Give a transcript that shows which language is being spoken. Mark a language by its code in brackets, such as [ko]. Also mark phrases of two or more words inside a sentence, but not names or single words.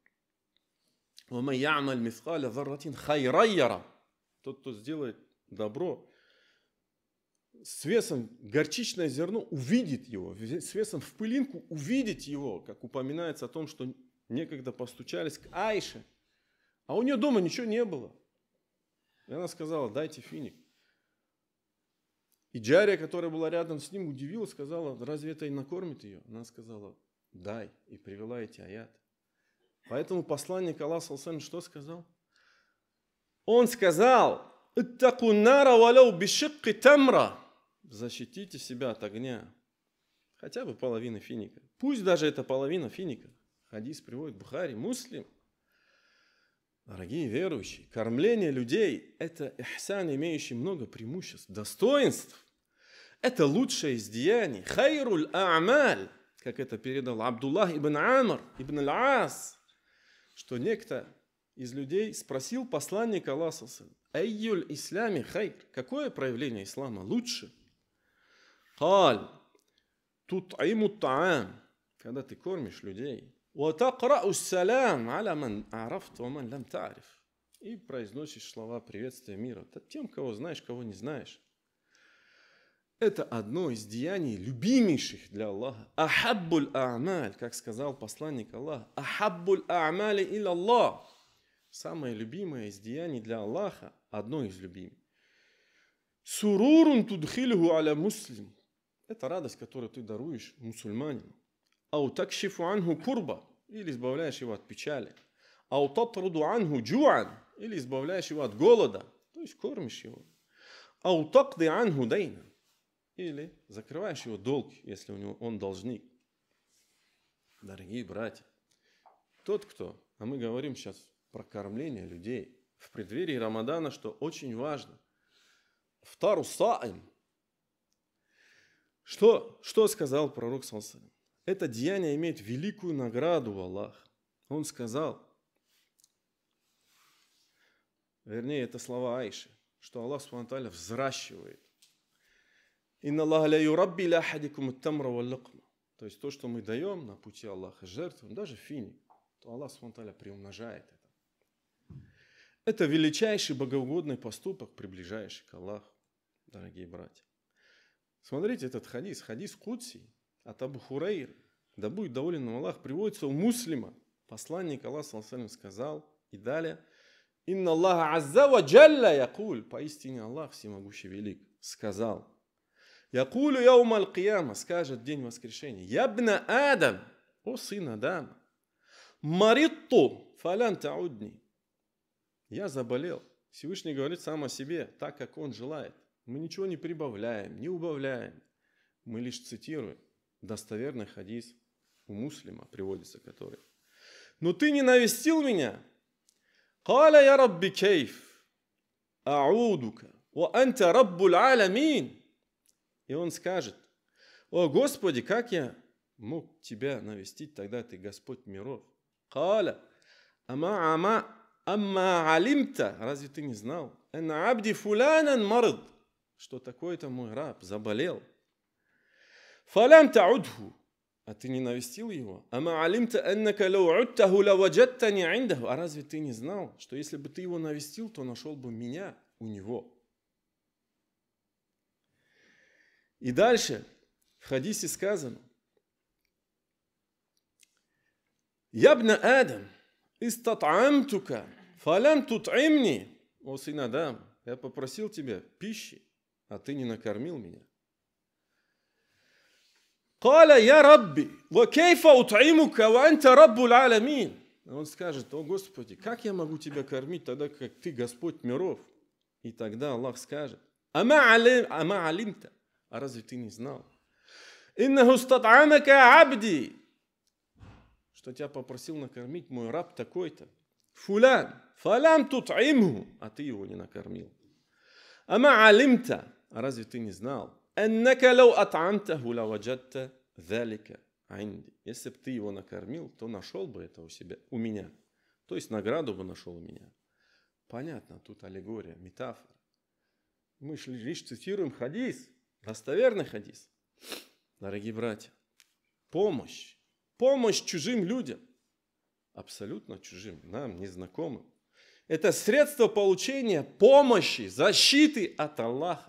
[ru] Тот, кто сделает добро, с весом горчичное зерно увидит его, с весом в пылинку увидит его, как упоминается о том, что некогда постучались к Аише, а у нее дома ничего не было. И она сказала: дайте финик. И Джария, которая была рядом с ним, удивилась, сказала: разве это и накормит ее? Она сказала: дай, и привела эти аяты. Поэтому посланник Аллаха [ar] صلى الله عليه وسلم [ru] что сказал? Он сказал: [ar] «اتقوا النار ولو بشق تمرة». [ru] Защитите себя от огня. Хотя бы половина финика. Пусть даже это половина финика. Хадис приводит Бухари, Муслим. Дорогие верующие, кормление людей – это ихсан, имеющий много преимуществ, достоинств. Это лучшее из деяний. [ar] خير الأعمال, [ru] как это передал Абдуллах ибн Амр ибн аль-Ас, что некто из людей спросил посланника Аллаха: [ar] «أي الإسلام خير?» [ru] Какое проявление ислама лучше? [ar] «قال تطعم الطعام», [ru] когда ты кормишь людей. [ar] «وتقرأ السلام على من عرفت ومن لم تعرف». [ru] И произносишь слова приветствия мира тем, кого знаешь, кого не знаешь. Это одно из деяний любимейших для Аллаха. [ar] «أحب الأعمال», [ru] как сказал посланник Аллаха. [ar] «أحب الأعمال إلى الله». [ru] Самое любимое из деяний для Аллаха, одно из любимых. [ar] «سرور تدخله على مسلم». [ru] Это радость, которую ты даруешь мусульманину. [ar] «أو تكشف عنه كربة», [ru] или избавляешь его от печали. [ar] «أو تطرد عنه جوعا», [ru] или избавляешь его от голода, то есть кормишь его. [ar] «أو تقضي عنه دينا», [ru] или закрываешь его долг, если он должник. Дорогие братья, тот, кто, а мы говорим сейчас про кормление людей в преддверии Рамадана, что очень важно. [ar] فطار صائم. [ru] Что сказал пророк [ar] صلى الله عليه وسلم? [ru] Это деяние имеет великую награду у Аллаха. Он сказал, вернее, это слова Аиши, что Аллах [ar] سبحانه وتعالى [ru] взращивает. [ar] «إن الله ليربي لأحدكم التمرة واللقمة». [ru] То есть то, что мы даем на пути Аллаха, жертвуем, даже финик, то Аллах [ar] سبحانه وتعالى [ru] приумножает это. Это величайший богоугодный поступок, приближающий к Аллаху, дорогие братья. Смотрите этот хадис, хадис Кудси от Абу Хурайры, да будет доволен им Аллах, приводится у Муслима. Посланник Аллаха [ar] صلى الله عليه وسلم [ru] сказал, и далее: [ar] «إن الله عز وجل يقول», [ru] поистине Аллах всемогущий велик, сказал: [ar] «يقول يوم القيامة», [ru] скажет день воскрешения: [ar] «يا ابن آدم, [ru] о сын Адама, [ar] مرضت فلم تعدني». [ru] Я заболел. Всевышний говорит сам о себе, так как он желает. Мы ничего не прибавляем, не убавляем. Мы лишь цитируем достоверный хадис у Муслима, приводится который. «Но ты не навестил меня. [ar] قال يا رب كيف أعودك وأنت رب العالمين». [ru] И он скажет: «О Господи, как я мог тебя навестить, тогда ты Господь миров». [ar] قال أما علمت, [ru] разве ты не знал? [ar] أن عبدي فلانا مرض, [ru] что такой-то мой раб заболел. [ar] فلم تعده, [ru] а ты не навестил его? [ar] أما علمت أنك لو عدته لوجدتني عنده, [ru] а разве ты не знал, что если бы ты его навестил, то нашел бы меня у него? И дальше в хадисе сказано: [ar] «يا ابن آدم استطعمتك فلم تطعمني». [ru] О сын Адам, я попросил тебя пищи, а ты не накормил меня. [ar] «قال يا رب وكيف أطعمك وأنت رب العالمين». [ru] Он скажет: «О Господи, как я могу тебя кормить, тогда как ты Господь миров?» И тогда Аллах скажет: [ar] «أما علمت». [ru] А разве ты не знал? [ar] «إنه استطعمك عبدي», [ru] что тебя попросил накормить мой раб такой-то. [ar] «فلان فلم تطعمه», [ru] а ты его не накормил. [ar] «أما علمت», [ru] а разве ты не знал? [ar] «أنك لو أطعمته لوجدت ذلك عندي». [ru] Если бы ты его накормил, то нашел бы это у меня. То есть награду бы нашел у меня. Понятно, тут аллегория, метафора. Мы лишь цитируем хадис, достоверный хадис. Дорогие братья, помощь чужим людям, абсолютно чужим, нам, незнакомым, это средство получения помощи, защиты от Аллаха.